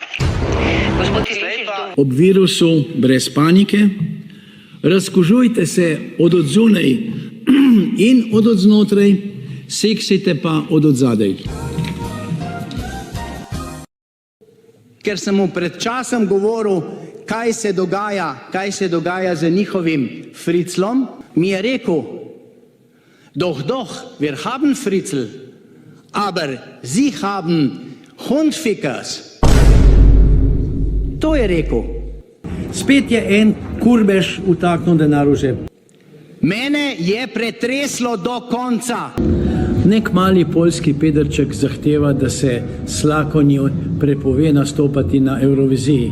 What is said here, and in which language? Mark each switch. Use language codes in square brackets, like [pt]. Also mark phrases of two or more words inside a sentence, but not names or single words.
[sl] Ob virusu brez panike, razkužujte se od odzunaj in od odznotraj, seksite pa od odzadej. Ker sem mu pred časom govoril, kaj se dogaja z njihovim friclom, mi je rekel, [de] doch, wir haben Fritzl, aber Sie haben Hundfickers. [sl] To je rekel. Spet je en kurbež vtaknil denar v žep. Mene je pretreslo do konca. Nek mali poljski pederček zahteva, da se Slakonju prepove nastopati na Euroviziji.